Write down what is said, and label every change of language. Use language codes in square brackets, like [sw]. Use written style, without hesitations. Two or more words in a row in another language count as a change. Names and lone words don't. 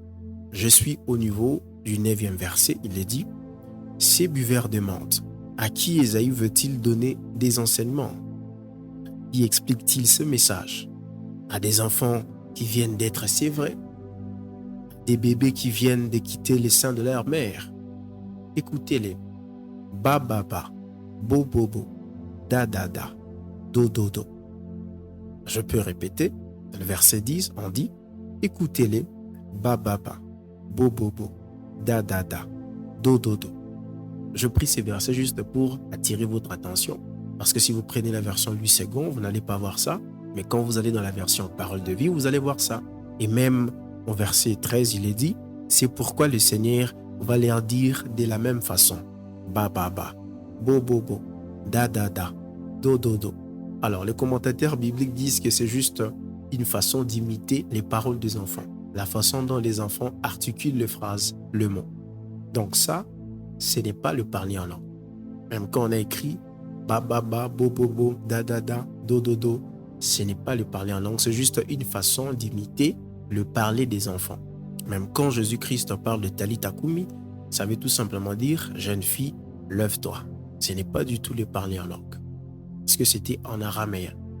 [fr] Je suis au niveau du 9e verset, il est dit, « Ces buveurs de menthe, à qui Isaïe veut-il donner des enseignements? Qui explique-t-il ce message? À des enfants qui viennent d'être sévrés? Des bébés qui viennent de quitter les seins de leur mère? Écoutez-les. Ba ba ba, bo bo bo, da da da, do do do. » Je peux répéter, le verset 10, on dit, « Écoutez-les, ba ba ba, bo bo bo, da da da, do do do. » Je prie ces versets juste pour attirer votre attention, parce que si vous prenez la version 8 secondes, vous n'allez pas voir ça, mais quand vous allez dans la version Parole de vie, vous allez voir ça. Et même au verset 13, il est dit, « C'est pourquoi le Seigneur va leur dire de la même façon, ba ba ba, bo bo bo, da da da, do do do. » Alors, les commentateurs bibliques disent que c'est juste une façon d'imiter les paroles des enfants, la façon dont les enfants articulent les phrases, le mot. Donc ça, ce n'est pas le parler en langue. Même quand on a écrit ba ba ba, bo bo bo, da da da, do do do, ce n'est pas le parler en langue, c'est juste une façon d'imiter le parler des enfants. Même quand Jésus-Christ parle de [arc] Talitha Koumi, [fr] ça veut tout simplement dire « Jeune fille, lève-toi ». Ce n'est pas du tout le parler en langue. Parce que c'était en araméen.